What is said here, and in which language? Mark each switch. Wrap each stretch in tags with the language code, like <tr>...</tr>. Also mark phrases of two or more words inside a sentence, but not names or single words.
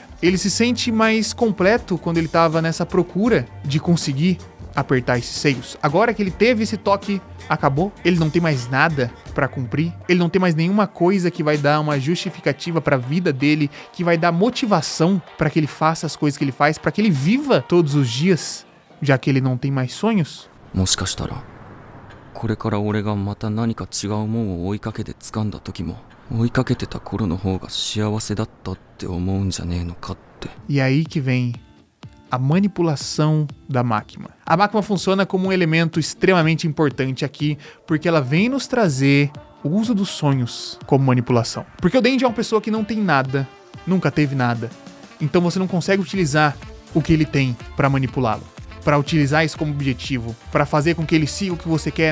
<pt>Ele se sente mais completo quando ele estava nessa procura de conseguir apertar esses seios. Agora que ele teve esse toque, acabou. Ele não tem mais nada pra cumprir. Ele não tem mais nenhuma coisa que vai dar uma justificativa pra vida dele, que vai dar motivação pra que ele faça as coisas que ele faz, pra que ele viva todos os dias, já que ele não tem mais sonhos.</pt> <ja>これから俺がまた何か違うもんを追いかけて掴んだ時も追いかけてた頃の方が幸せだったって思うんじゃねえのかって。</ja> <pt>E aí que vem a manipulação da máquina. A máquina funciona como um elemento extremamente importante aqui, porque ela vem nos trazer o uso dos sonhos como manipulação. Porque o Denji é uma pessoa que não tem nada, nunca teve nada. Então você não consegue utilizar o que ele tem pra manipulá-lo, pra utilizar isso como objetivo, pra fazer com que ele siga o que você quer.</pt>